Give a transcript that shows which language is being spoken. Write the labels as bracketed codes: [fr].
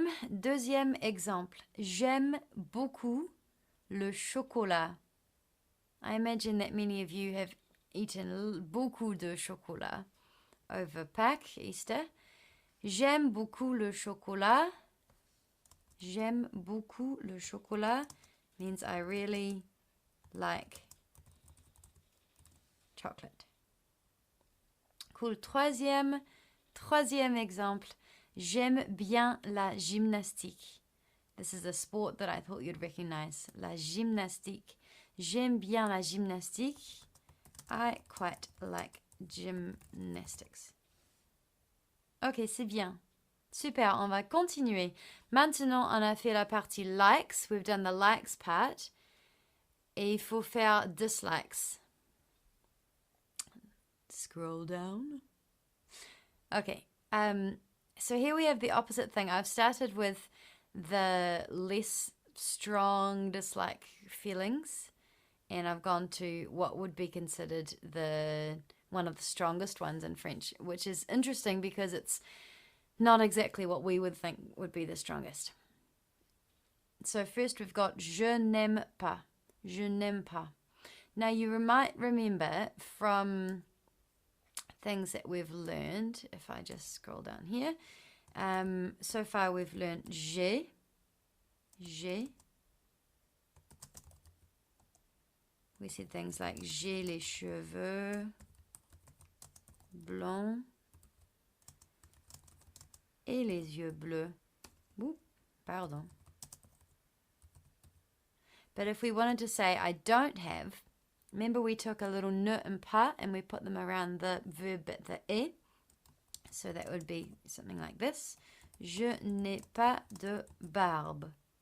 [fr] Deuxième exemple. J'aime beaucoup le chocolat. [en] I imagine that many of you have eaten [fr] beaucoup de chocolat [en] over Pâques, Easter. [fr] J'aime beaucoup le chocolat. J'aime beaucoup le chocolat [en] means I really like chocolate. Cool. [fr] Troisième exemple. J'aime bien la gymnastique. [en] This is a sport that I thought you'd recognize. [fr] La gymnastique. J'aime bien la gymnastique. [en] I quite like gymnastics. Okay, [fr] c'est bien. Super, on va continuer. Maintenant, on a fait la partie likes. [en] We've done the likes part. [fr] Et il faut faire dislikes. [en] Scroll down. Okay. So here we have the opposite thing. I've started with the less strong dislike feelings, and I've gone to what would be considered one of the strongest ones in French, which is interesting because it's not exactly what we would think would be the strongest. So first we've got [fr] je n'aime pas. Je n'aime pas. [en] Now you might remember from things that we've learned, if I just scroll down here, so far we've learned [fr] j'ai. [en] We said things like [fr] j'ai les cheveux blonds et les yeux bleus. Ouh, pardon. [en] But if we wanted to say I don't have, remember we took a little ne and pas and we put them around the verb bit, the e. So that would be something like this. [fr] Je n'ai pas de barbe.